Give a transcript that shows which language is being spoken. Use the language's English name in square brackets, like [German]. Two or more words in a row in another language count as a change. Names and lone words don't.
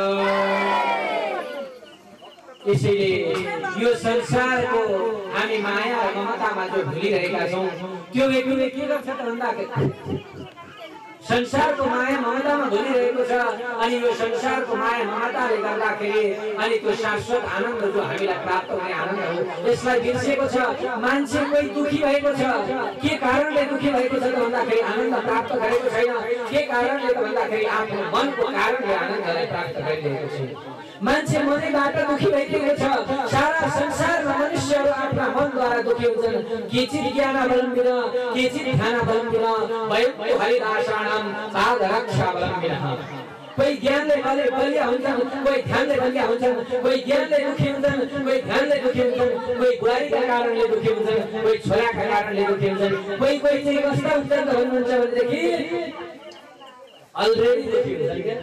[Nepali] इसीलिए यो संसार को हामी [Hindi] माया और ममता में [Nepali] जो भूलिरहेका छौं त्यो व्यक्तिले के गर्छ त भन्दाखेरि संसार को माया ममता में भूलिरहेको छ अनि यो संसार को माया ममताले गर्दाखेरि अनि त्यो शाश्वत आनन्द जो हामीलाई प्राप्त हुने आनन्द हो यसलाई बिर्सेको छ। मान्छे कोही दुखी भएको छ, के कारणले दुखी भएको छ त भन्दाखेरि आनन्द प्राप्त गरेको छैन। के कारणले त भन्दाखेरि आफ्नो मनको कारणले आनन्दलाई प्राप्त गरिरहेको छ। मान्छे मनैबाट दुखी भइरहेको छ। सारा संसारमा मनुष्यहरू आफ्ना मनद्वारा दुखी हुन्छन्। [Sanskrit] केचित् ज्ञानावलम्बिन, केचित् ध्यानावलम्बिन, वयं हरिदासानां पादरक्षावलम्बिनः। [Nepali] कोही ज्ञानले बलिया हुन्छन्, कोही ध्यानले बलिया हुन्छन्, कोही ज्ञानले दुखी हुन्छन्, कोही ध्यानले दुखी हुन्छन्, कोही बुहारीका कारणले दुखी हुन्छन्, कोही छोराका कारणले दुखी हुन्छन्, कोही चाहिँ कस्ता हुन्छन् त भन्नुहुन्छ भनेदेखि अलरेडी दुखी हुन्छन् के।